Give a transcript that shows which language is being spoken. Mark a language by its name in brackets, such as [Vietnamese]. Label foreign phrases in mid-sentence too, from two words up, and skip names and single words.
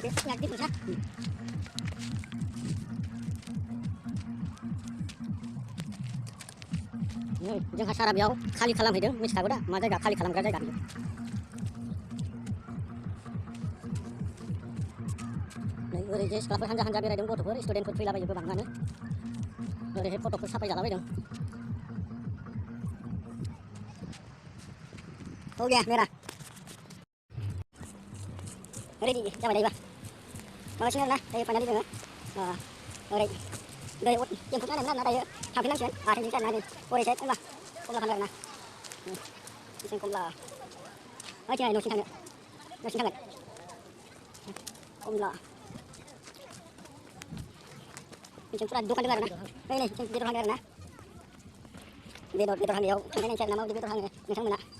[Indonesian] aktif terus ya. [Bodo] जोंहा सारा बेयाव खालि खालामहैदों मिथिखागौ दा मा जायगा खालि खालामग्रा जायगा बियो नै ओरैजे सिख्लाफोर हानजा हानजा बेरायदों गथ'फोर स्टुडेन्टफोर फैलाबायो गोबाङानो ओरैहाय फट'फोर साफायजालाबायदों [Hindi] हो गया मेरा [Bodo] रेडी जाबाय दायोबा माबासिनो आरोना दायो फाइनालि जोङो ओरै दै टेम्पु नायनांगोन आरोना दायो थांफिननांसिगोन आथाइजों जानानै ओरैजाय कमला फानो आरोना बिसिं कमला ओइथिंहाय न'सिम थांगोन कमला बिथिं फुरा दखान दं आरोना नै बिथिं बेदर हांदों आरोना बेदर हांनायाव थांनाय नायनोसै आरोना माबायदि बेदर हाङो नोंथांमोना